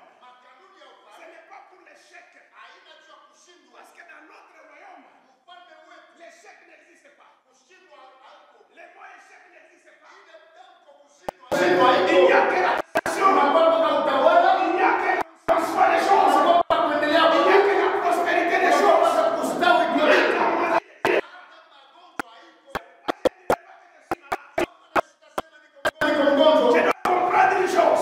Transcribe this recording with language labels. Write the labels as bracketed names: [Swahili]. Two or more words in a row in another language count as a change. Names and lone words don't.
[Swahili] Makanuni ya ce ufalme [French] n'est pas pour l'échec. [Swahili] haina juu ya kushindwa. [French] Parce que dans notre royaume, [Swahili] Ufalme wetu [French] l'échec n'existe pas. [Swahili] kushindwa hauko. [French] Le mot échec n'existe pas. [Swahili] Ile tamko kushindwa [French] Il n'y a que la nation. Il n'y a que la foi des choses. Il n'y a que la prospérité des choses. Je dois comprendre une chose.